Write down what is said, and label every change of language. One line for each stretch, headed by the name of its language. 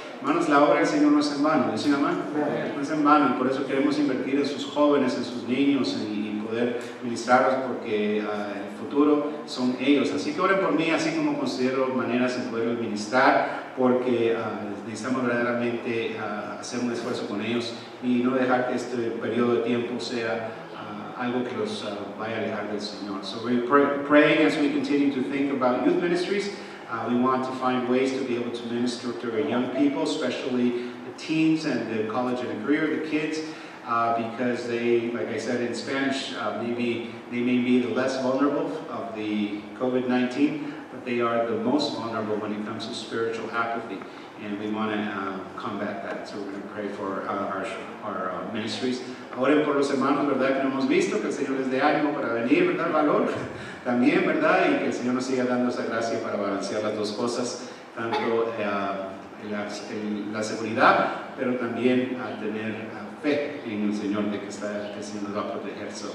Spanish: Hermanos, la obra del Señor no es en vano, ¿dicen amén? No es en vano, y por eso queremos invertir en sus jóvenes, en sus niños y poder ministrarlos porque en el futuro son ellos. Así que oren por mí, así como considero maneras en poder ministrar, porque necesitamos verdaderamente hacer un esfuerzo con ellos y no dejar que este periodo de tiempo sea algo que los vaya a alejar del Señor.
English: So we're praying as we continue to think about youth ministries. We want to find ways to be able to minister to our young people, especially the teens and the college and the career, the kids, because they, like I said in Spanish, maybe they may be the less vulnerable of the COVID-19, but they are the most vulnerable when it comes to spiritual apathy. And we want to combat that. So we're going to pray for our ministries.
Spanish: Oren por los hermanos, ¿verdad? Que no hemos visto, que el Señor les dé ánimo para venir, ¿verdad? Valor también, ¿verdad? Y que el Señor nos siga dando esa gracia para balancear las dos cosas, tanto la seguridad, pero también tener fe en el Señor de que el Señor nos va a proteger.